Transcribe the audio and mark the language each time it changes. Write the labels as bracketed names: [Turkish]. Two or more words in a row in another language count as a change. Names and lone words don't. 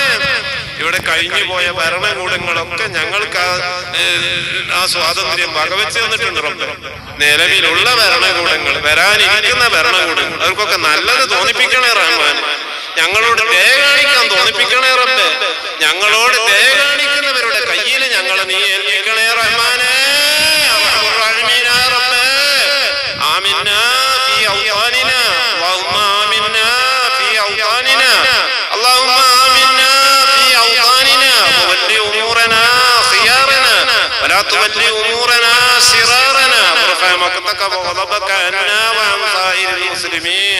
[Malayalam] ഇവിടെ കഴിഞ്ഞു പോയ ഭരണകൂടങ്ങളൊക്കെ ഞങ്ങൾക്ക് ആ സ്വാതന്ത്ര്യം വകവെച്ച് തന്നിട്ടുണ്ട് റബ്ബേ. നിലവിലുള്ള ഭരണകൂടങ്ങൾ, വരാനിരിക്കുന്ന ഭരണകൂടങ്ങൾ, അവർക്കൊക്കെ നല്ലത് തോന്നിപ്പിക്കണേ റഹ്മാനെ. ഞങ്ങളോട് ദയ കാണിക്കാൻ തോന്നിപ്പിക്കണേ റബ്ബേ. ഞങ്ങളോട് ദയ കാണിക്കുന്നവരുടെ കയ്യിൽ ഞങ്ങളെ നീ ഏൽപ്പിക്കണേ റഹ്മാനെ. [Arabic] آمنا في أوطاننا اللهم آمنا في أوطاننا اللهم آمنا في أوطاننا وول أمورنا خيارنا ولا تول أمورنا شرارنا وارفع مقتك وغضبك عنا وعن سائر المسلمين